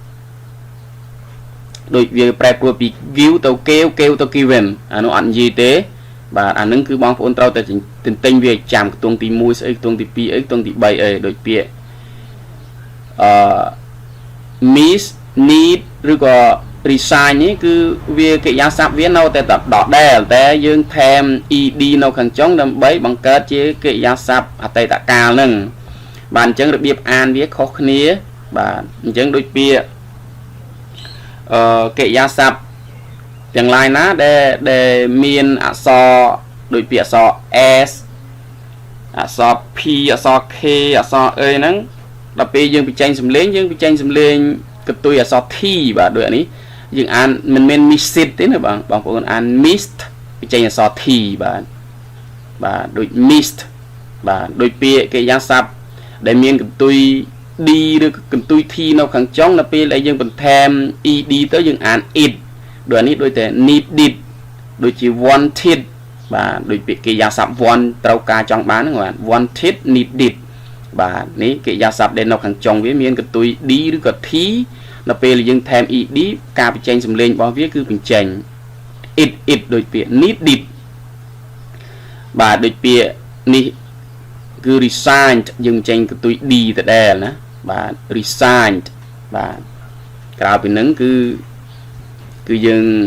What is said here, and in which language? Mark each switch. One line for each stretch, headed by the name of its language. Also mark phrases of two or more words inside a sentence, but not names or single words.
Khmer: ដូចវាប្រែប្រួលពី give ទៅ gave ទៅ given អានោះអត់និយាយទេបាទអានឹងគឺបងប្អូនត្រូវតែទន្ទិញវាចាំខ្ទង់ទី1ស្អីខ្ទង់ទី2អីខ្ទង់ទី3អីដូចពាក្យ
English: miss need
Khmer: ឬក៏ resign នេះគឺវាកិរិយាសព្ទវានៅតែដដែលតែយើងថែម ed នៅខាងចុងដើម្បីបង្កើតជាកិរិយាសព្ទអតីតកាលហ្នឹងបាទអញ្ចឹងរបៀបអានវាខុសគ្នាបាទអញ្ចឹងដូចពាក្យ កិរិយាសព្ទទាំងឡាយណាដែលមានអក្សរដូចពាក្យអក្សរ s អក្សរ p អក្សរ k អក្សរ a ហ្នឹងដល់ពេលយើងបញ្ចេញសំឡេងកន្ទុយអក្សរ t បាទដូចនេះ យើងអានមិនមែន
English: miss it
Khmer: ទេណាបងប្អូនអាន missed បញ្ចេញអក្សរ t បាទដូច missed បាទដូចពាក្យកិរិយាសព្ទដែលមានកន្ទុយ d ឬកន្ទុយ t នៅខាងចុងដល់ពេលដែលយើងបន្ថែម ed ទៅយើងអាន it ដូចនេះដូចតែ needed ដូច ជា wanted បាទដូចពាក្យកិរិយាសព្ទ want ត្រូវការចង់បានហ្នឹងបាទ
English: wanted needed
Khmer: បាទនេះកិរិយាសព្ទដែលនៅខាងចុងវាមានកន្ទុយ d ឬក៏ t ដល់ពេលយើងថែម ed ការបញ្ចេញសំឡេងរបស់វាគឺបញ្ចេញ it ដូចពាក្យ needed បាទដូចពាក្យនេះគឺ resigned យើងបញ្ចេញកន្ទុយ d ដដែលណាបាទ resigned បាទក្រៅពីហ្នឹងគឺយើង